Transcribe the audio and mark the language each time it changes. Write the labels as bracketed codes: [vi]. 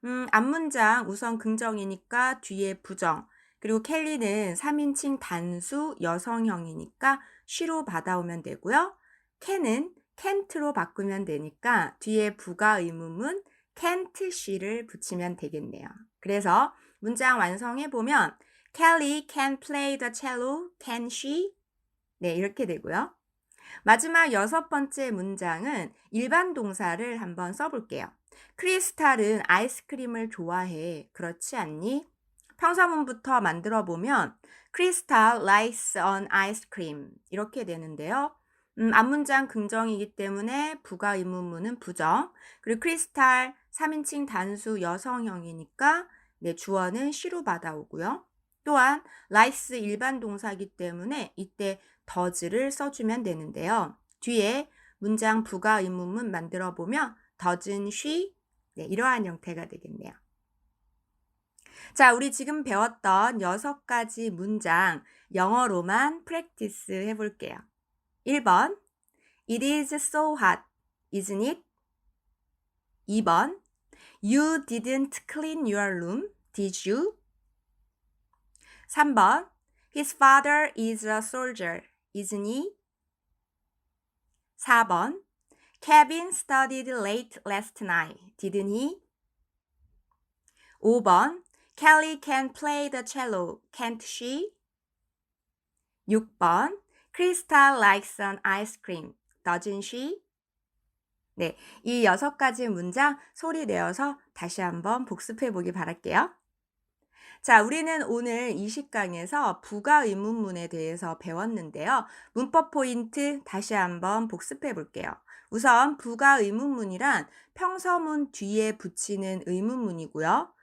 [ko] 앞문장 우선 긍정이니까 뒤에 부정 그리고 켈리는 3인칭 단수 여성형이니까 she로 받아오면 되고요. can은 can't로 바꾸면 되니까 뒤에 부가 의문문 [en] can't she [ko] 를 붙이면 되겠네요. 그래서 문장 완성해 보면 [en] Kelly can play the cello, can she? [ko] 네, 이렇게 되고요. 마지막 여섯 번째 문장은 일반 동사를 한번 써볼게요. 크리스탈은 아이스크림을 좋아해. 그렇지 않니? [en] 평서문부터 만들어 보면 크리스탈 likes an ice cream [ko] 이렇게 되는데요. 앞문장 긍정이기 때문에 부가 의문문은 부정. 그리고 크리스탈 3인칭 단수 여성형이니까 네, 주어는 she로 받아오고요. 또한 likes 일반 동사이기 때문에 이때 does를 써주면 되는데요. 뒤에 문장 부가 의문문 만들어 보면 [en] doesn't she? [ko] 네, 이러한 형태가 되겠네요. 자, 우리 지금 배웠던 6가지 문장 영어로만 프랙티스 해 볼게요. [en] 1번 It is so hot, isn't it? 2번 You didn't clean your room, did you? 3번 His father is a soldier, isn't he? 4번 Kevin studied late last night, didn't he? 5번 Kelly can play the cello, can't she? 6번 Krista likes an ice cream, doesn't she? [ko] 네, 이 6가지 문장 소리 내어서 다시 한번 복습해 보기 바랄게요. 자, 우리는 오늘 이 시강에서 부가 의문문에 대해서 배웠는데요. 문법 포인트 다시 한번 복습해 볼게요. 우선 부가 의문문이란 평서문 뒤에 붙이는 의문문이고요.